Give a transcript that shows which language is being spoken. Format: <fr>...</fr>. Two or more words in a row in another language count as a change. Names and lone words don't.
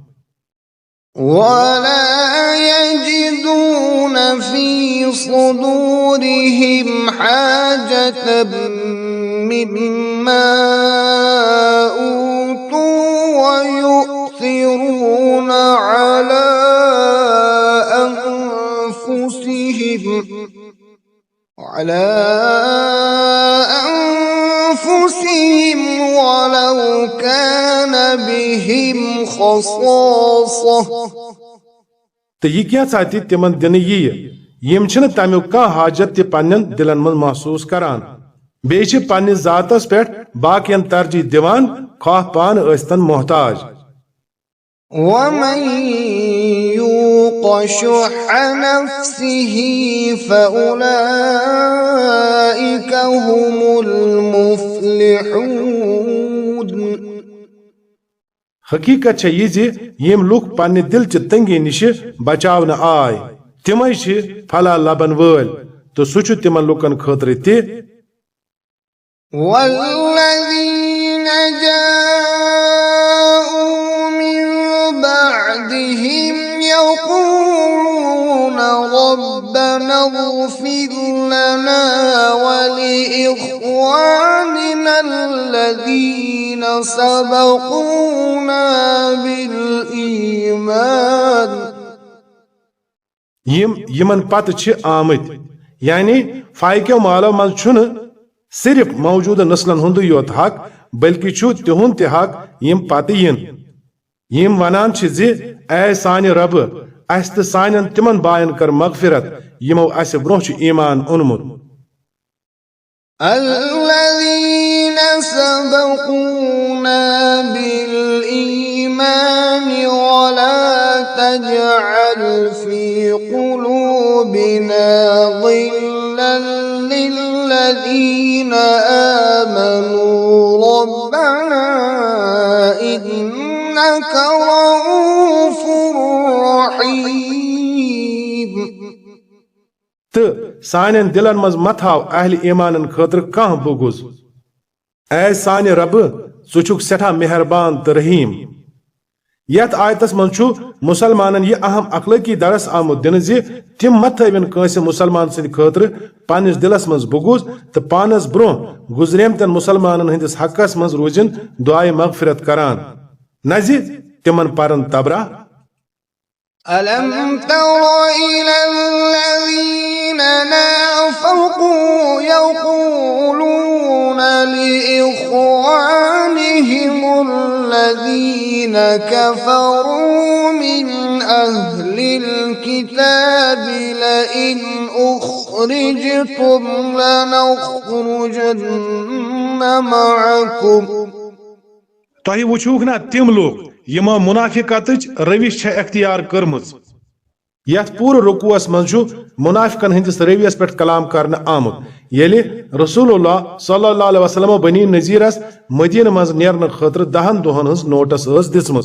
<ar>ولا يجدون في صدورهم حاجة مما أوتوا ويؤثرون على أنفسهم ولو كان بهم خصاصة</ar> <ks>تو یہ کیا چاہتی تمن دن یم چھن تمیک کا حاجت تہ پنن دلن من محسوس کران بیچ پنس ذاتس پہ باقین ترجیح دیوان خواہ پان ٲسۍتن محتاج</ks> <ar>ومن يوق شح نفسه فأولئك هم المفلحون</ar> <ks>حقیقت چھ یہ زِ یم لوک پنہ دل چہ تنگی نش بچاون آئے تمے چھ پھلا لبن وٲلۍ تو سہ چھ تمن لوکن خاطر تہ</ks> <ar>والذين جاءوا من بعدهم يقولون ربنا اغفر لنا ولإخواننا الذين سبقونا بالإيمان</ar> <ks>یمن پتہ چھ آمت یعنی فائقو مالو مز چھن صرف موجودہ نسلن ہند یوت حق بلکہ چھ تہند تہ حق یم پتہ یم ونان چھ زِ اے سانہ رب اس تہ سانن تمن باین کر مغفرت یمو اس برونہ چھ ایمان اونمت</ks> <ar>الذين سبقونا بالإيمان ولا تجعل في قلوبنا غلا للذين آمنوا ربنا إنك رؤوف رحيم</ar> <ks>تو سانن دلن مز متھاو اہل ایمانن خاطر کان بغض اے سانہ رب ژٕ چھُکھ سٹھاہ مہربان تو رحیم یت آیتس من چھُ مسلمانن یہ اہم اخلاقی درس آمت دن زِ تم مت تھوین کٲنٛسہِ مسلمان سٕنٛدِ خٲطرٕ پننس دلس مز بغض تو پانس برونٛہہ گزریمتن مسلمانن ہندس حقس مز روزن دعائے مغفرت کران نہ زِ تمن پرن تبرہ</ks> <ar>ألم تر إلى الذين نافقوا يقولون لإخوانهم الذين كفروا من أهل الكتاب لئن أخرجتم لنخرجن معكم</ar> <ks>تۄہہِ وٕچھوُکھ نا تِم لوٗکھ यमो मुनाफिकतच रविश छ अख्तियार करमज। यथ पूर रुकुअस मज मुनाफिकन हंदिस रवियस पे कलाम करने आमुत येले रसूलुल्लाह</ks> <ar>صلى الله عليه وسلم</ar> <ks>बनी नजीरस मदीन मज नेरन खतर 10 दोहन हज नोटिस दिसमस</ks>